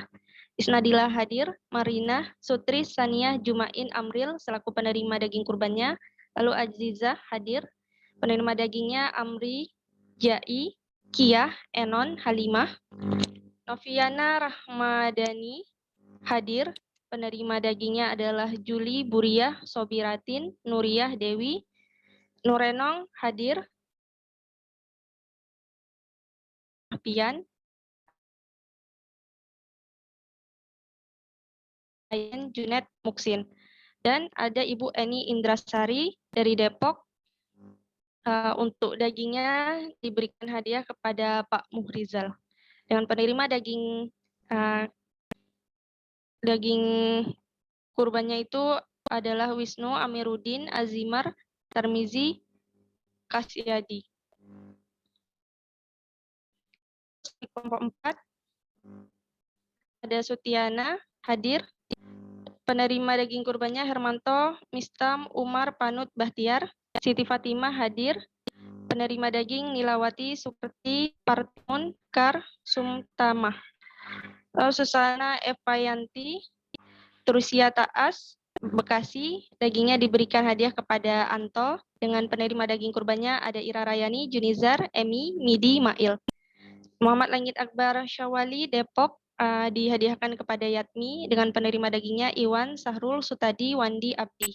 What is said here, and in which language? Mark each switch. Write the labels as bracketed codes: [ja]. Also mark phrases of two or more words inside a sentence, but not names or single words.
[id] Isnadila hadir, Marina, Sutri, Sania, Jumain, Amril selaku penerima daging kurbannya. Lalu Azizah hadir, penerima dagingnya Amri, Jai, Kiah, Enon, Halimah. Noviana Rahmadani hadir, penerima dagingnya adalah Juli, Buriah, Sobiratin, Nuriyah, Dewi. Nurenong hadir, Pian, Ayan, Junet, Muksin. Dan ada Ibu Eni Indrasari dari Depok. Untuk dagingnya diberikan hadiah kepada Pak Muhrizal. Dengan penerima daging kurbannya itu adalah Wisnu, Amiruddin, Azimar, Tarmizi, Kasyadi. Kelompok 4 ada Sutiana hadir. Penerima daging kurbannya Hermanto, Mistam, Umar, Panut, Bahtiar. Siti Fatimah hadir. Penerima daging Nilawati, Sukerti, Partimun, Kar, Sumtamah. Lalu Susana Evayanti, Trusia Taas, Bekasi, dagingnya diberikan hadiah kepada Anto. Dengan penerima daging kurbannya ada Ira Rayani, Junizar, Emi, Midi, Mail. Muhammad Langit Akbar Syawali, Depok, dihadiahkan kepada Yatmi. Dengan penerima dagingnya Iwan, Sahrul, Sutadi, Wandi, Abdi.